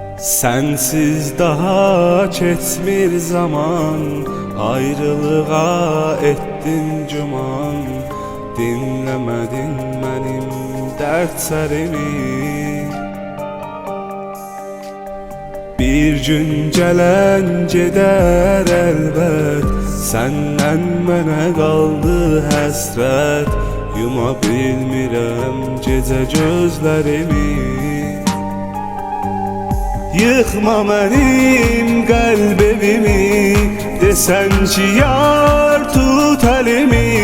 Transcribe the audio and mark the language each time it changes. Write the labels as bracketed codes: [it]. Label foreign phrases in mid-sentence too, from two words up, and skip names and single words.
[az] Sensiz daha keçmir zaman, ayrılığa ettin cuman. [tr] Dinlemedin benim dertlerimi. [az] Bir gün gelen gider elbet, senden mənə qaldı həsrət. Yuma bilmirəm gecə gözlərimi. Yıkma mənim qəlb evimi, desen ki yar tut elimi.